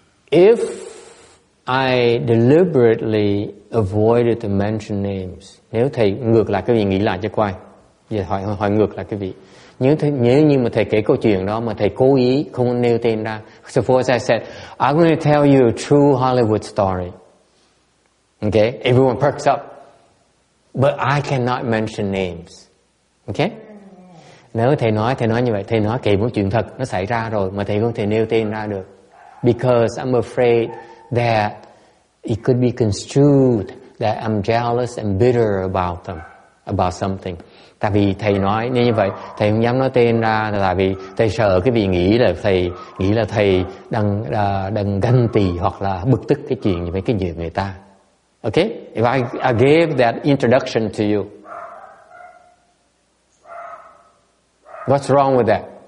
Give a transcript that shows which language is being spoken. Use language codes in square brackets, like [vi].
[en] If I deliberately avoided to mention names, [vi] nếu thầy ngược lại cái vị nghĩ lại cho coi, giờ hỏi ngược lại cái vị. Nếu như mà thầy kể câu chuyện đó mà thầy cố ý không nêu tên ra. [en] Suppose I said, I'm going to tell you a true Hollywood story. Okay, everyone perks up. But I cannot mention names. Okay? [vi] Nếu thầy nói như vậy, thầy nói kể một chuyện thật, nó xảy ra rồi, mà thầy không thể nêu tên ra được. [en] Because I'm afraid that it could be construed that I'm jealous and bitter about them, about something. [vi] Tại vì thầy nói như vậy, thầy không dám nói tên ra, tại vì thầy sợ cái vị nghĩ là thầy đang ganh tị hoặc là bực tức cái chuyện với cái chuyện người ta. [en] Okay? If I gave that introduction to you, what's wrong with that?